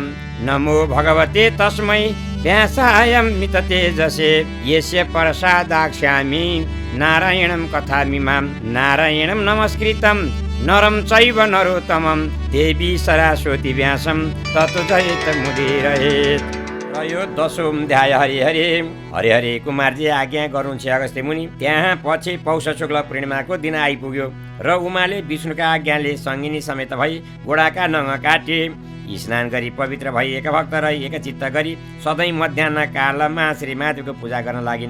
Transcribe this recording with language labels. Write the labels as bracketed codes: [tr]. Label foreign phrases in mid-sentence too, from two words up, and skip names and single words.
[sa] नमो भगवते तस्मै व्यासाय मिततेजसे यस्य प्रसादाक्ष्यामि नारायणं कथामिमां नारायणं नमस्कृतं नरं चैव नरोत्तमं देवी सरस्वती व्यासं ततो जयेत् त्रयोदशों ध्याय हरि हरि हरि हरि। [ne] कुमारजी आज्ञा गर्नुहुन्छ अगस्त्य मुनि। त्यहाँ पछि पौष शुक्ल पूर्णिमाको दिन आइपुग्यो र उमाले विष्णुका आज्ञाले सङ्गिनी समेत भई गोडाका नङ काटे स्नान गरी पवित्र भई एकभक्त रही एकचित्त गरी सधैँ मध्याह्न कालमा श्री महादेवको पूजा गर्न लागिन्।